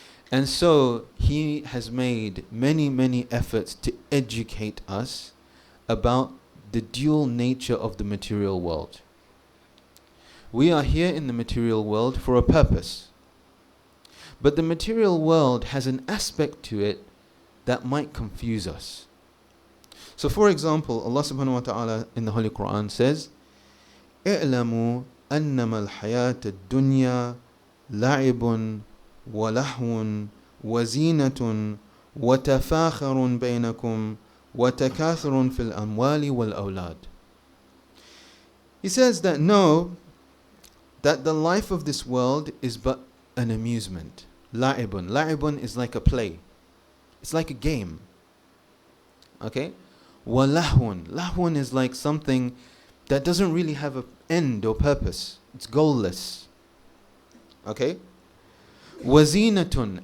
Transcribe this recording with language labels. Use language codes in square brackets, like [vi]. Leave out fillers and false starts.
[en] And so He has made many, many efforts to educate us about the dual nature of the material world. We are here in the material world for a purpose. But the material world has an aspect to it that might confuse us. So for example, Allah subhanahu wa ta'ala in the Holy Quran says, [ar] اعلموا أنما الحياة الدنيا لعب ولهو وزينة وتفاخر بينكم وتكاثر في الأموال والأولاد. [en] He says that know that the life of this world is but an amusement. La'ibun. La'ibun is like a play. It's like a game. Okay? Walahun. Lahun is like something that doesn't really have an end or purpose. It's goalless. Okay? Wazinatun.